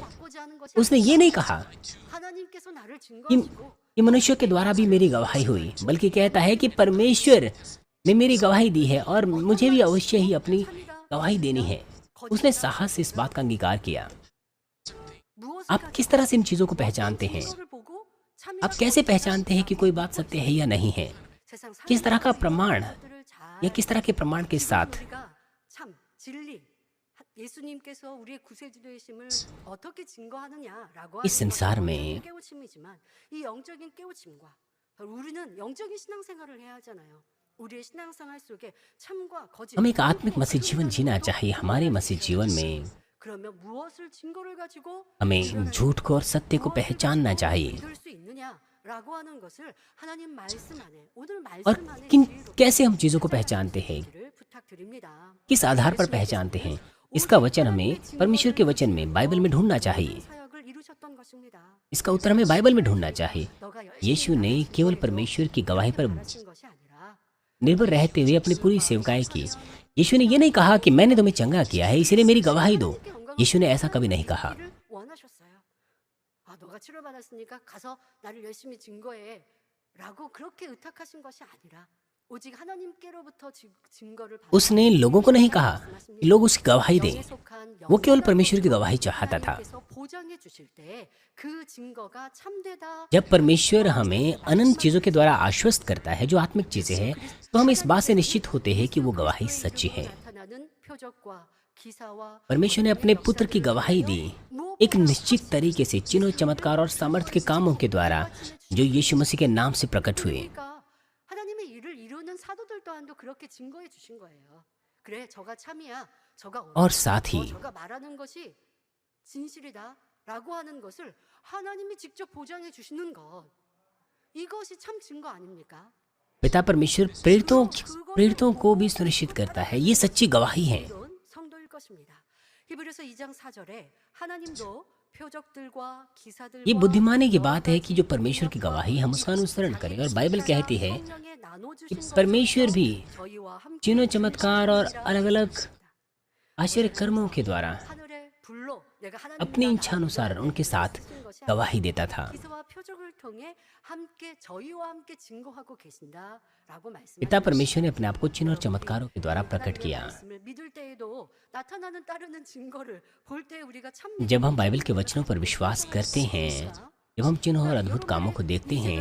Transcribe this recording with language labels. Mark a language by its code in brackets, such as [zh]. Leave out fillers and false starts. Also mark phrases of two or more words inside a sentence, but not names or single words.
[hi] उसने ये नहीं कहा कि मनुष्य के द्वारा भी मेरी गवाही हुई, बल्कि कहता है कि परमेश्वर ने मेरी गवाही दी है और मुझे भी अवश्य ही अपनी गवाही देनी है। उसने साहस से इस बात का अंगीकार किया। आप किस तरह से इन चीजों को पहचानते हैं? आप कैसे पहचानते हैं कि कोई बात सत्य है या नहीं है? किस तरह का प्रमाण या किस तरह के प्रमाण के साथ [ko] 예수님께서 우리의 구세주되심을 어떻게 증거하느냐라고 [hi] इस संसार में [ko] 깨우침이지만 이 영적인 깨우침과 우리는 영적인 신앙생활을 해야 하잖아요. 우리의 신앙생활 속에 참과 거짓 [hi] हमें एक आत्मिक मसीह जीवन जीना चाहिए। हमारे मसीह जीवन में [ko] 그러면 무엇을 증거를 가지고 [hi] हमें झूठ को और सत्य को पहचानना चाहिए। [ko] 믿을 수 있느냐라고 하는 것을 하나님 말씀 안에 오늘 [hi] और [ko] 말씀 안에 [hi] कैसे हम चीजों को पहचानते हैं, [ko] 부탁드립니다. [hi] किस आधार पर पहचानते हैं, इसका वचन हमें परमेश्वर के वचन में बाइबल में ढूंढना चाहिए। [ko] 사역을 이루셨던 것입니다. [hi] इसका उत्तर हमें बाइबल में ढूंढना चाहिए। [ko] 너가 [hi] यीशु ने केवल परमेश्वर की गवाही पर [ko] 하신 것이 아니라 [hi] निर्भर रहते हुए अपनी पूरी सेवकाई की। यीशु ने ये नहीं कहा कि मैंने तुम्हें चंगा किया है इसलिए मेरी गवाही दो। यीशु ने ऐसा कभी नहीं कहा। [ko] 이를 원하셨어요. 아, 너가 치료받았으니까 가서 나를 열심히 증거해라고 그렇게 의탁하신 것이 아니라 오직 하나님께로부터 증거를 받아 [hi] उसने लोगों को नहीं कहा कि लोग उसकी गवाही दें। वो केवल परमेश्वर की गवाही चाहता था। [ko] 보장해 주실 때 그 증거가 참되다. [hi] जब परमेश्वर हमें अनंत चीजों के द्वारा आश्वस्त करता है जो आत्मिक चीजें हैं, तो हम इस बात से निश्चित होते हैं कि वो गवाही सच्ची है। [ko] 나타나는 표적과 기사와 [hi] परमेश्वर ने अपने पुत्र की गवाही दी एक निश्चित तरीके से चिन्हों, चमत्कार और सामर्थ्य के कामों के द्वारा जो यीशु मसीह के नाम से प्रकट हुए। [ko] 그러니까 하나님의 일을 이루는 사도들 또한도 그렇게 증거해 주신 거예요. 그래, 저가 참이야. 저가 [hi] और साथ ही [ko] 저가 말하는 것이 진실이다라고 하는 것을 하나님이 직접 보장해 주시는 것. 이것이 참 증거 아닙니까? [hi] पिता परमेश्वर प्रेरितों को भी सुनिश्चित करता है। ये सच्ची गवाही है। [ko] 이런 성도일 것입니다. 히브리서 2장 4절에 하나님도 표적들과 기사들과 [hi] ये बुद्धिमानी की बात है कि जो परमेश्वर की गवाही हम उसका अनुसरण करें। और बाइबल कहती है [ko] 성령에 나눠 [hi] कि [ko] 주신 [hi] परमेश्वर भी [ko] 저희와 함께 [hi] चिन्हों, चमत्कार और अलग अलग आश्चर्य कर्मों के द्वारा [ko] 하늘의 불로 내가 [hi] अपनी [ko] 하나님과 [hi] इच्छानुसार उनके साथ गवाही देता था। [ko] 기사와 표적을 통해 함께 저희와 함께 증거하고 계신다라고 말씀하셨습니다. [hi] पिता परमेश्वर ने अपने आप को चिन्ह और चमत्कारों के द्वारा प्रकट किया। [ko] 말씀을 믿을 때에도 나타나는 따르는 증거를 볼 때 우리가 참 [hi] जब हम बाइबल के वचनों पर विश्वास करते हैं, जब हम चिन्हों और अद्भुत कामों को देखते हैं,